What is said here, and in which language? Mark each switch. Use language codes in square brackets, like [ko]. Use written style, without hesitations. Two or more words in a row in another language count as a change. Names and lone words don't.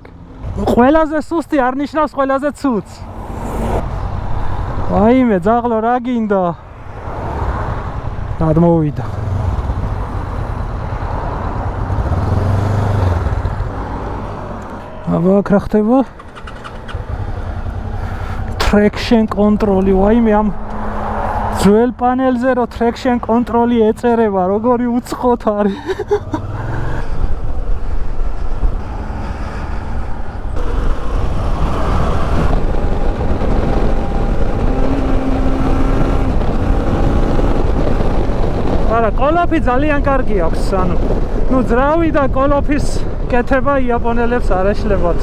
[ka] ყველაზე სუსტი არ ნიშნავს ყველაზე ცუდს. ვაიმე, ძაღლო რა გინდა? გადმოვიდა. აბა, აქ რა ხდება? [en] Traction control- [ka] ი, ვაიმე, ამ ძველ პანელზე რო [en] traction control- [ka] ი ეწერება, როგორი უცხოთ არის. არა, კოლოფი ძალიან კარგი აქვს, ანუ ნუ ძრავი და კოლოფის კეთება იაპონელებს არ ეშლებათ.